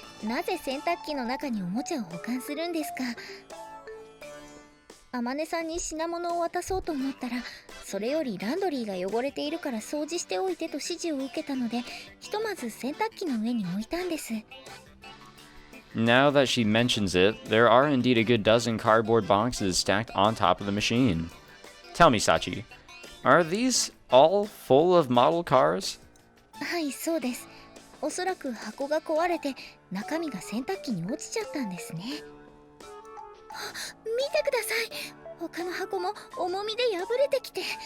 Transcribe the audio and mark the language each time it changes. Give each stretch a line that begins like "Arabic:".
Japanese: なぜ洗濯機の中におもちゃを保管するんですか？あまねさんに品物を渡そうと思ったら、それよりランドリーが汚れているから掃除しておいてと指示を受けたので、ひとまず洗濯機の上に置いたんです。
English: Now that she mentions it, there are indeed a good dozen cardboard boxes stacked on top of the machine. Tell me, Sachi, are these all full of model cars?
Japanese: はい、そうです。おそらく箱が壊れて中身が洗濯機に落ちちゃったんですね。見てください。他の箱も重みで破れてきて。